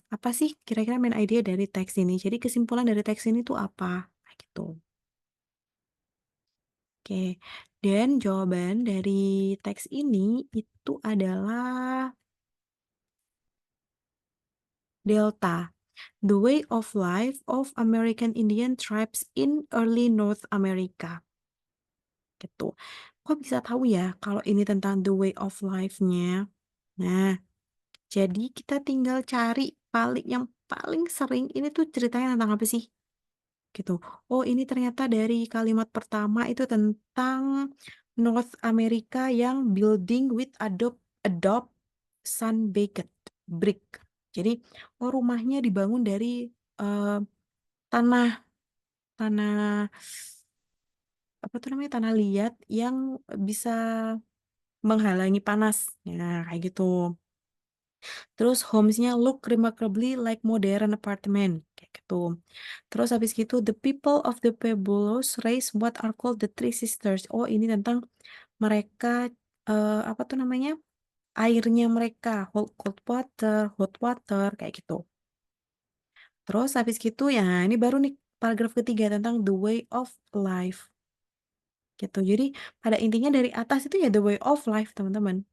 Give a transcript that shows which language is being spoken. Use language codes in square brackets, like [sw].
[id] Apa sih kira-kira [en] main idea [id] dari teks ini? Jadi kesimpulan dari teks ini tuh apa? Nah, gitu. Oke, dan jawaban dari teks ini itu adalah Delta. [en] The way of life of American Indian tribes in early North America. [id] Gitu. Kok bisa tahu ya kalau ini tentang [en] the way of life- [id] nya? Nah, jadi kita tinggal cari yang paling sering ini tuh ceritanya tentang apa sih? Gitu. Oh, ini ternyata dari kalimat pertama itu tentang North America yang [en] building with adopt sun-baked brick. [id] Jadi, oh rumahnya dibangun dari eh, tanah tanah apa tuh namanya tanah liat yang bisa menghalangi panas. [en] Nah, kayak gitu. [id] Terus [en] homesnya look remarkably like modern apartment [id] kayak gitu. Terus habis gitu [en] the people of the Pueblos raise what are called the Three Sisters. [id] Oh, ini tentang mereka apa tuh namanya? Airnya mereka [en] cold water, hot water [id] kayak gitu. Terus habis gitu ya ini baru nih paragraf ketiga tentang [en] the way of life [id] gitu. Jadi pada intinya dari atas itu ya [en] the way of life [id] teman-teman.